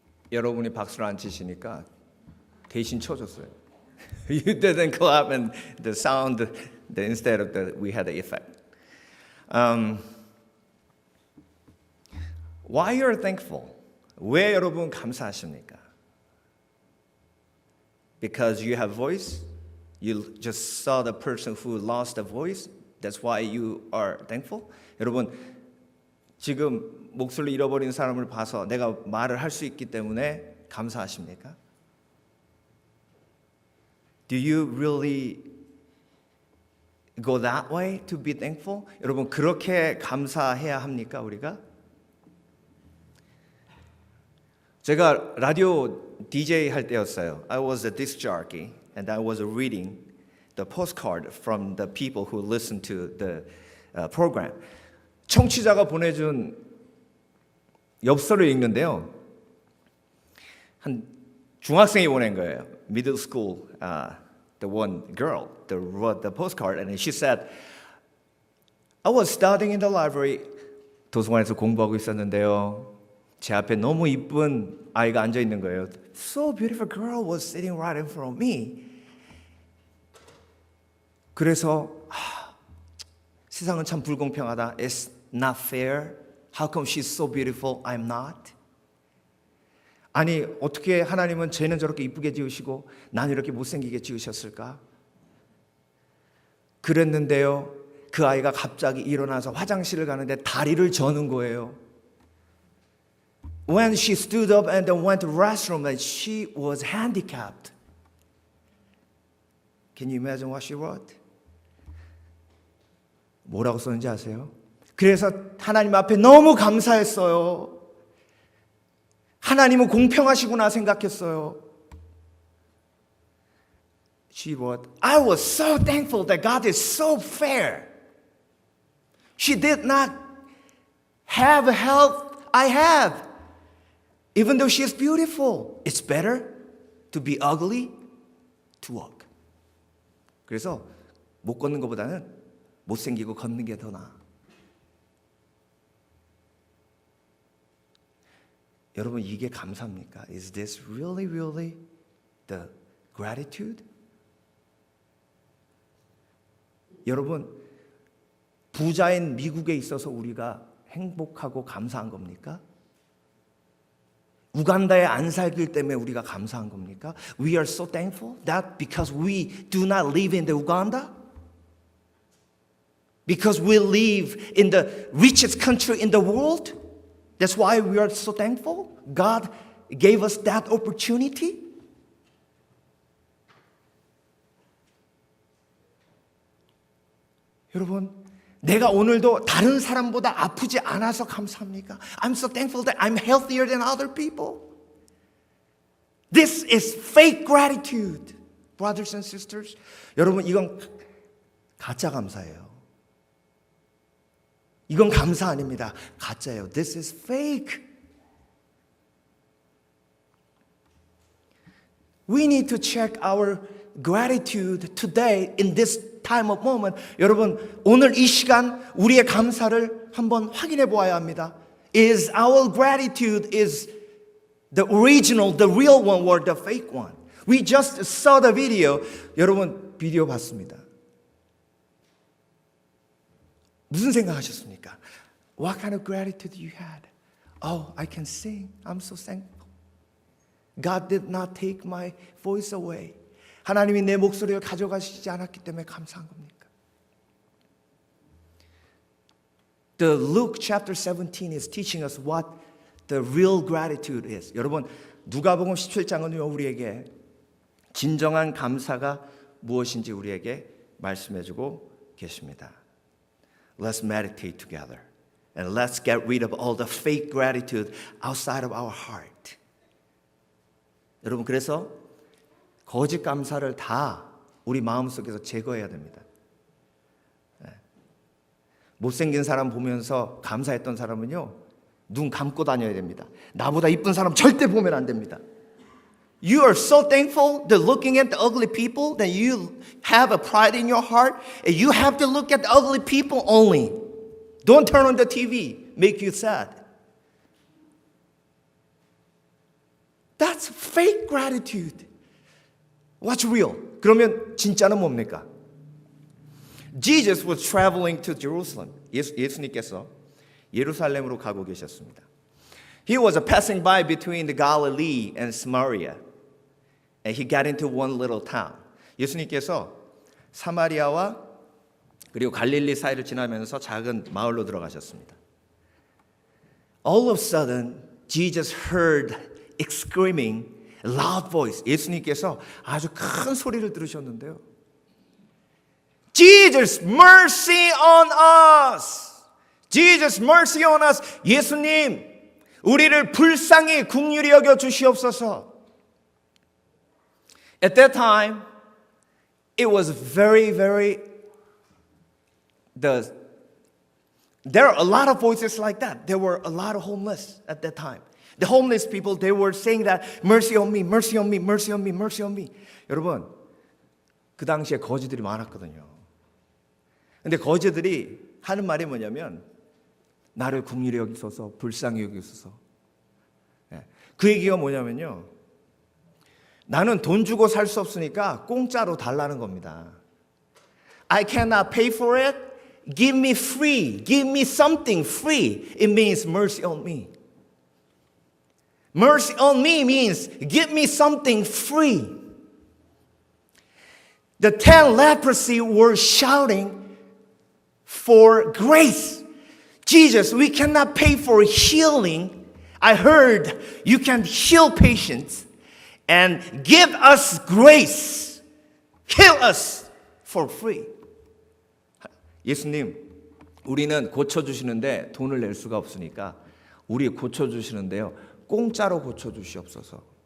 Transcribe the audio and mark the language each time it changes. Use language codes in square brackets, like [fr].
[ko] 여러분이 박수를 안 치시니까 대신 쳐줬어요. [en] You didn't clap and the sound instead of we had the effect. Why you're thankful? [ko] 왜 여러분 감사하십니까? [en] Because you have voice. You just saw the person who lost a voice. That's why you are thankful. [ko] 여러분 지금 목소리를 잃어버린 사람을 봐서 내가 말을 할 수 있기 때문에 감사하십니까? [en] Do you really go that way to be thankful? [ko] 여러분 그렇게 감사해야 합니까 우리가? 제가 라디오 DJ 할 때였어요. [en] I was a disc jockey and I was reading the postcard from the people who listened to the program. [ko] 청취자가 보내준 엽서를 읽는데요. 한 중학생이 보낸 거예요. [en] Middle school, the one girl, wrote the postcard, and she said, "I was studying in the library." [ko] 도서관에서 공부하고 있었는데요. 제 앞에 너무 이쁜 아이가 앉아 있는 거예요. [en] So beautiful girl was sitting right in front of me. [ko] 그래서 세상은 참 불공평하다. [en] It's not fair. How come she's so beautiful? I'm not. [ko] 아니 어떻게 하나님은 쟤는 저렇게 이쁘게 지으시고 난 이렇게 못생기게 지으셨을까? 그랬는데요. 그 아이가 갑자기 일어나서 화장실을 가는데 다리를 저는 거예요. [en] When she stood up and then went to the restroom, and she was handicapped. Can you imagine what she wrote? [ko] 뭐라고 썼는지 아세요? 그래서 하나님 앞에 너무 감사했어요. 하나님은 공평하시구나 생각했어요. [en] She wrote, I was so thankful that God is so fair. She did not have the health I have. Even though she is beautiful, it's better to be ugly to walk. [ko] 그래서 못 걷는 것보다는 못생기고 걷는 게 더 나아. 여러분 이게 감사입니까? [en] Is this really the gratitude? [ko] 여러분 부자인 미국에 있어서 우리가 행복하고 감사한 겁니까? 우간다에 안 살기 때문에 우리가 감사한 겁니까? [en] We are so thankful that because we do not live in the Uganda? Because we live in the richest country in the world? That's why we are so thankful. God gave us that opportunity. [ko] 여러분, 내가 오늘도 다른 사람보다 아프지 않아서 감사합니까? [en] I'm so thankful that I'm healthier than other people. This is fake gratitude, brothers and sisters. [ko] 여러분, 이건 가짜 감사예요. 이건 감사 아닙니다. 가짜예요. [en] This is fake. We need to check our gratitude today in this time of moment. [ko] 여러분, 오늘 이 시간 우리의 감사를 한번 확인해 보아야 합니다. [en] Is our gratitude is the original, the real one or the fake one? We just saw the video. [ko] 여러분, 비디오 봤습니다. 무슨 생각하셨습니까? [en] What kind of gratitude you had? Oh, I can sing. I'm so thankful. God did not take my voice away. [ko] 하나님이 내 목소리를 가져가시지 않았기 때문에 감사한 겁니까? [en] The Luke chapter 17 is teaching us what the real gratitude is. [ko] 여러분, 누가복음 17장은요 우리에게 진정한 감사가 무엇인지 우리에게 말씀해주고 계십니다. [en] Let's meditate together and let's get rid of all the fake gratitude outside of our heart. [ko] 여러분, 그래서 거짓 감사를 다 우리 마음속에서 제거해야 됩니다. 못생긴 사람 보면서 감사했던 사람은요 눈 감고 다녀야 됩니다. 나보다 이쁜 사람 절대 보면 안 됩니다. [en] You are so thankful that looking at the ugly people that you have a pride in your heart and you have to look at the ugly people only. Don't turn on the TV, make you sad. That's fake gratitude. What's real? [ko] 그러면 진짜는 뭡니까? [en] Jesus was traveling to Jerusalem. [ko] 예수님께서 예루살렘으로 가고 계셨습니다. [en] He was passing by between the Galilee and Samaria. And he got into one little town. [ko] 예수님께서 사마리아와 그리고 갈릴리 사이를 지나면서 작은 마을로 들어가셨습니다. [en] All of a sudden, Jesus heard screaming, loud voice. [ko] 예수님께서 아주 큰 소리를 들으셨는데요. [en] Jesus, mercy on us. Jesus, mercy on us. [ko] 예수님, 우리를 불쌍히 긍휼히 여겨 주시옵소서. [en] At that time, it was very there are a lot of voices like that. There were a lot of homeless at that time. The homeless people, they were saying that mercy on me, mercy on me, mercy on me, mercy on me. [ko] 여러분, 그 당시에 거지들이 많았거든요. 근데 거지들이 하는 말이 뭐냐면 나를 긍휼히 여기소서, 불쌍히 여기소서. 그 얘기가 뭐냐면요. 나는 돈 주고 살 수 없으니까 공짜로 달라는 겁니다. [en] I cannot pay for it. Give me free. Give me something free. It means mercy on me. Mercy on me means give me something free. The 10 leprosy were shouting for grace. Jesus, we cannot pay for healing. I heard you can heal patients and give us grace. Heal us for free. [ko] 예수님, 우리는 고쳐주시는데 돈을 낼 수가 없으니까 우리 고쳐주시는데요. 공짜로 고쳐주시옵소서.